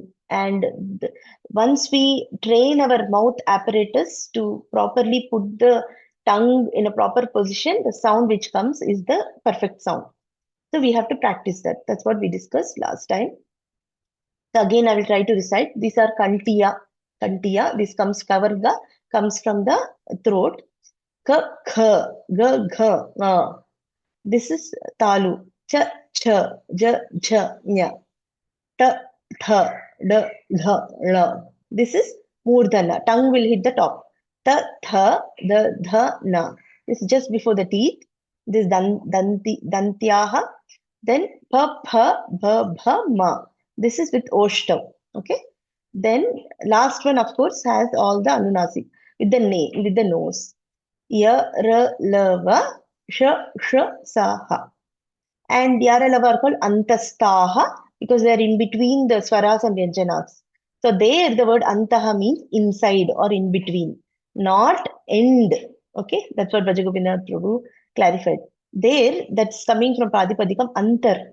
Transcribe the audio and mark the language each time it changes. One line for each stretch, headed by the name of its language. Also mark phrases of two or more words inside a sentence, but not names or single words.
English: And once we train our mouth apparatus to properly put the tongue in a proper position, the sound which comes is the perfect sound. So we have to practice that. That's what we discussed last time. So again, I will try to recite. These are kantiya. Kantiya. This comes kavarga, comes from the throat.
Sanskrit: Ka, kha, ga,
English: gha, This is talu.
Sanskrit: Cha, cha, ja, jha, nya. Ta, tha, da, dha, la.
English: This is murdana. Tongue will hit the top.
Sanskrit: Ta, tha, da, dha, na.
English: This is just before the teeth. This is dantyaha. Then
Sanskrit: pa, pha, bha, bha, ma.
English: This is with oshtav. Okay. Then last one, of course, has all the anunasik with the nose.
Sanskrit: Ya, ra, la, va, sha, sa, ha.
English: And ya, ra, la, va are called antastaha because they are in between the swaras and vyanjanas. So there the word antaha means inside or in between, not end. Okay, that's what Brajagopinath Prabhu clarified. There, that's coming from
Sanskrit: Pradipadikam antar.